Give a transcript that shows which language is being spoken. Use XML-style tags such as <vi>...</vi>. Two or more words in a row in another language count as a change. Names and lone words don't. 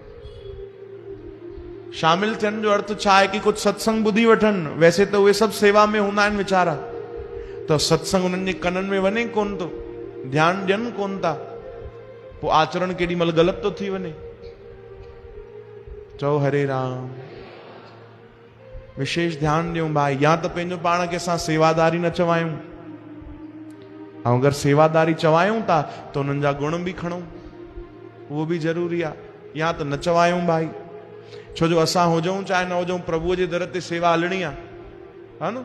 <sd>शामिल थियण जो अर्थ छा आहे कि कुझु सत्संग ॿुधी वठनि। वैसे त उहे सभु सेवा में हूंदा आहिनि वीचारा, त सत्संग उन्हनि जे कननि में वञे कोन थो, ध्यानु ॾियनि कोन था, पोइ आचरण केॾी महिल ग़लति थो थी वञे। चओ हरे राम। विशेष ध्यानु ॾियूं भाई। या त पंहिंजो पाण खे असां सेवादारी न चवायूं, ऐं अगरि सेवादारी चवायूं था त उन्हनि जा गुण बि खणूं, उहो बि ज़रूरी आहे। या त न चवायूं भाई, छो जो असां हुजूं चाहे न हुजूं, प्रभुअ जे दर ते सेवा हलणी आहे, हा न।</sd>